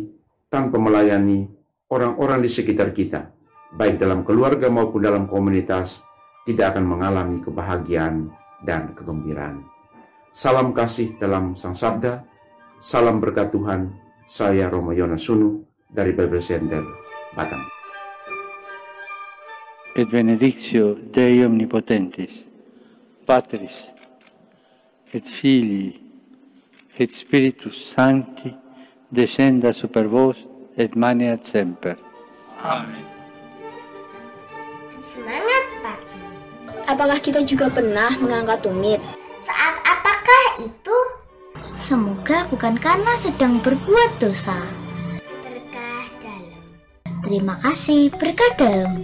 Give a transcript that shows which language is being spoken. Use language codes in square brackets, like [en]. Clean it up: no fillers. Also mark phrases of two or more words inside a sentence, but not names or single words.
[id] Tanpa melayani orang-orang di sekitar kita, baik dalam keluarga maupun dalam komunitas, tidak akan mengalami kebahagiaan dan kegembiraan. Salam kasih dalam Sang Sabda, salam berkat Tuhan. Saya Romo Yonas Sunu dari Bible Center, Batam. [la] Et benedictio Dei Omnipotentis, Patris, et Filii, et Spiritus Sancti, descenda super vos et maneat semper. [id] Amin. Semangat pagi. Apakah kita juga pernah mengangkat tumit? Saat apakah itu? Semoga bukan karena sedang berbuat dosa. Berkah dalam. Terima kasih, berkah dalam.